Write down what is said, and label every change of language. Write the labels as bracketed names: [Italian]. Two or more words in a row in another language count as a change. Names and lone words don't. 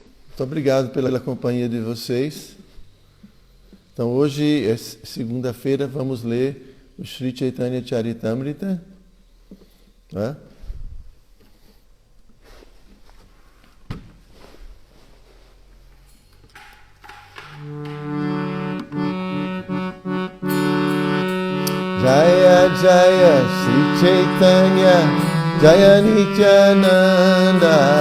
[Portuguese] Muito obrigado pela companhia de vocês. Então hoje é segunda-feira, vamos ler o Sri Chaitanya Charitamrita, né? [Sanskrit] Jaya Jaya Sri Chaitanya Jaya Nityananda